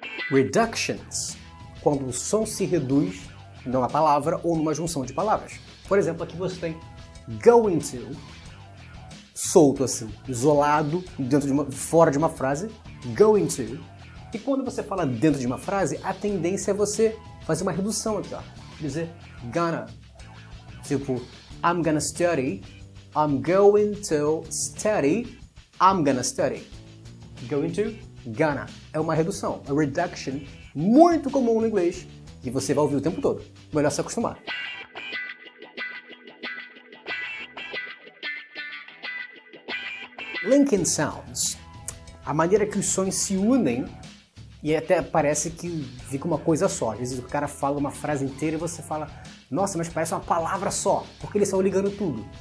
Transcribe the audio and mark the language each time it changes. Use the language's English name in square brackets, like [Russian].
[Portuguese] Reductions, quando o som se reduz numa palavra ou numa junção de palavras. Por exemplo, aqui você tem [English] going to, [Portuguese] solto assim, isolado, fora de uma frase, going to. E quando você fala dentro de uma frase, a tendência é você fazer uma redução aqui, ó. Dizer gonna. [English] Tipo, I'm gonna study, I'm going to study, I'm gonna study. Going to, gonna. [Portuguese] É uma redução, [English] a reduction, [Portuguese] muito comum no inglês, e você vai ouvir o tempo todo. Melhor se acostumar. [English] Linking sounds. [Portuguese] A maneira que os sons se unem e até parece que fica uma coisa só. Às vezes o cara fala uma frase inteira e você fala, nossa, mas parece uma palavra só, porque eles estão ligando tudo.